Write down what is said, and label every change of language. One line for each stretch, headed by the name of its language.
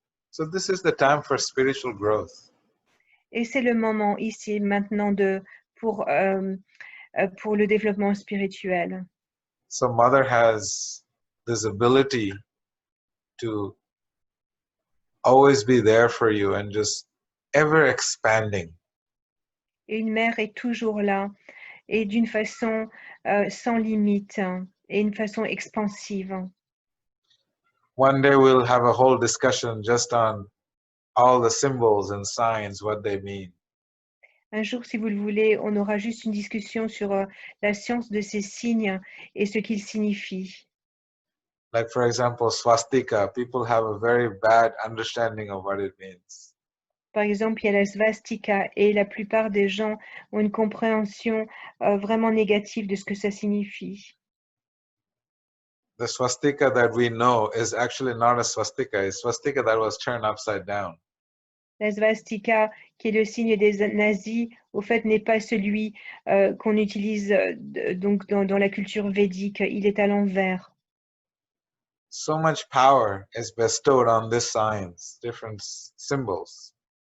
English: So this is the time for spiritual growth.
French: Et c'est le moment ici, maintenant, pour le développement spirituel.
English: So Mother has this ability to always be there for you and just ever expanding.
French: Et une mère est toujours là, et d'une façon sans limite, et une façon expansive.
English: One day we'll have a whole discussion just on all the symbols and signs, what they mean.
French: Un jour, si vous le voulez, on aura juste une discussion sur la science de ces signes et ce qu'ils signifient.
English: Like for example, swastika, people have a very bad understanding of what it means.
French: Par exemple, il y a la svastika et la plupart des gens ont une compréhension vraiment négative de ce que ça signifie.
English: The swastika that we know is actually not a swastika, it's swastika that was turned upside down.
French: La svastika, qui est le signe des nazis, au fait, n'est pas celui qu'on utilise donc dans la culture védique. Il est à l'envers.
English: So much power is bestowed on these signs, different symbols.